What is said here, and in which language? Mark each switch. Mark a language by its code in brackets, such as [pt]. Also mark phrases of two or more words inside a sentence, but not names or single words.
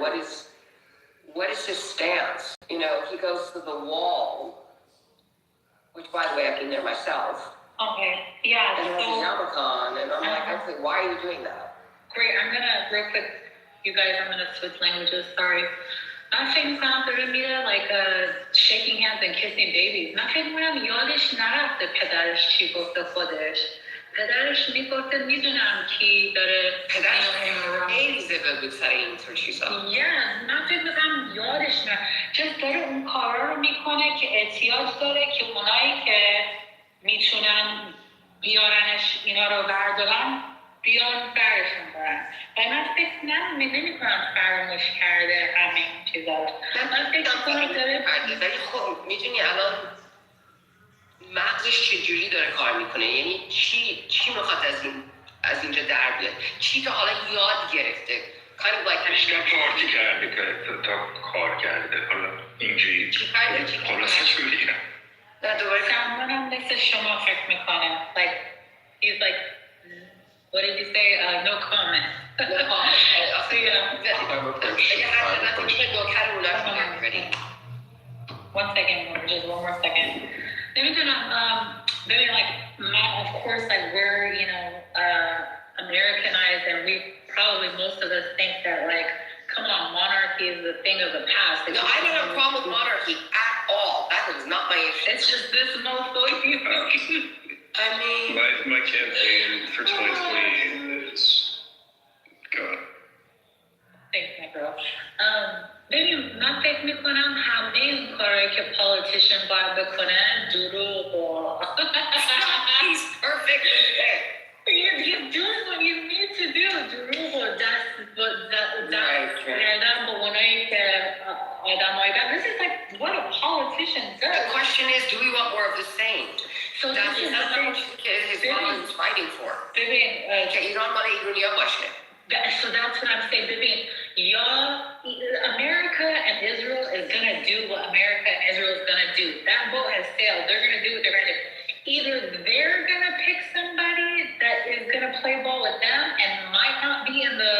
[en] What is his stance? You know, he goes to the wall, which, by the way, I've been there myself. Okay, yeah. And there's a yarmulke, and I'm like, okay, why are you doing that? Great, I'm gonna, real quick, you guys, I'm gonna switch languages, sorry. [fa] من فکر میکنم داره میره [en] like shaking hands and kissing babies. [fa] من فکر میکنم یادش نرفته پدرش چی گفته خودش. پدرش میگفته میدونم کی داره پدرش خیلی زبل بود سر این طور چیزا. من فکر میکنم یادش نه. just داره اون کارا رو میکنه که احتیاج داره که اونایی که میتونن بیارنش اینا رو بردارن بیان برشون برن. و من فکر نمی کنم فراموش کرده همه این چیزا رو. من فکر کنم داره ولی خب میدونی الان مغزش چجوری داره کار میکنه، یعنی چی میخواد از اینجا در بیاد، چی تا حالا یاد گرفته. [en] kind of like [fa] بیشتر پارتی کرده که تا کار کرده، حالا اینجوری خلاصش رو بگیرم. نه دوباره سمانم مثل شما فکر میکنه [en] like he's like what did you say? No comment. No comment. One second more, just one more second. [fa] نمیدونم ببین [en] like of course like we're you know Americanized and we probably most of us think that like come on monarchy is the thing of the past. No, I don't have a problem with monarchy at all. That is not my issue. It's just this motherfucker. I mean, my campaign for 2020 is gone. Thanks, my girl. [fa] ببین من فکر میکنم همه این کارهایی که politician باید بکنه دروغ و [en] he's perfect. You're doing what you need to do. [fa] دروغ و دست کردن با اونایی که آدمایی [en] this is like what a politician does. The question is, do we want more of the same? So that's what his mom is fighting for. [fa] ببین که ایران مال ایرانیا باشه. [en] So that's what I'm saying. Bibin, America and Israel is going to do what America and Israel is going to do. That boat has sailed. They're going to do what they're going to do. Either they're going to pick somebody that is going to play ball with them and might not be in the...